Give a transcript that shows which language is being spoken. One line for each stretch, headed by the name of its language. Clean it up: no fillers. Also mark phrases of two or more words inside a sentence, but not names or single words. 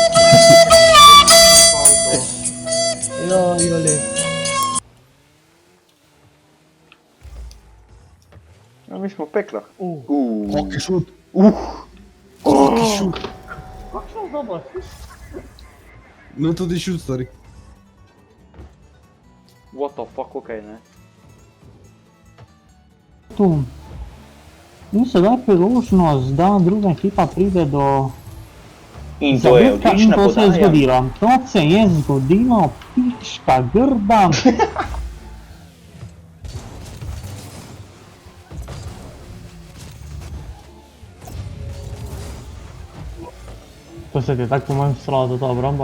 Slovenian: Jole. Ja, mi smo v peklah. Kaki šut. Kakšno dobro? No tudi šut, stari.
English: What the fuck,
Slovenian: okej, ne? Tu. In sedaj priložnost, da druga ekipa pride do In to je zadetka in odlična to se je podaja. zgodilo. To se je zgodilo, pička grda. To se ti je tako po mojem stralo za to obrambo?